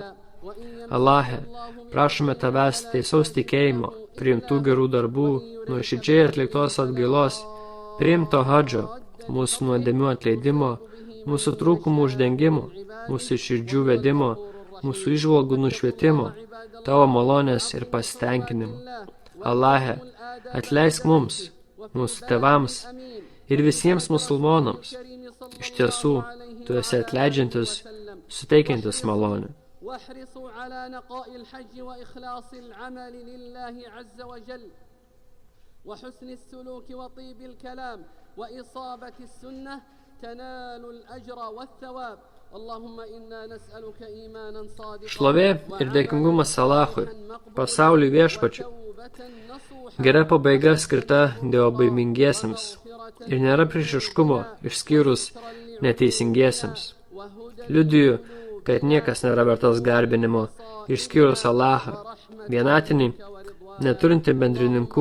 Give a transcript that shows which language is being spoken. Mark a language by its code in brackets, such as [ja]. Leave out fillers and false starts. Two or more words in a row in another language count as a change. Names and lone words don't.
[lt] Allahe, prašome tavęs teisaus tikėjimo, priimtų gerų darbų, nuoširdžiai atliktos atgailos, priimto hadžo, mūsų nuodėmių atleidimo, mūsų trūkumų uždengimo, mūsų širdžių vedimo, mūsų įžvalgų nušvietimo, tavo malonės ir pasitenkinimo. Allahe, atleisk mums, mūsų tėvams ir visiems musulmonams. Iš tiesų, tu esi atleidžiantis, suteikiantis malonę. [ar] واحرصوا على نقاء الحج وإخلاص العمل لله عز وجل وحسن السلوك وطيب الكلام وإصابة السنة تنال الأجر والثواب اللهم إنا نسألك إيمانا صادقا [lt] Šlovė ir dėkingumas Alachui, pasauliui viešpačiui. Gera pabaiga skirta dievobaimingiesiems ir nėra priešiškumo išskyrus neteisingiesiems. Liudiju, kad niekas nėra vertas garbinimo, išskyrus Allahą, vienatinį, neturinti bendrininkų.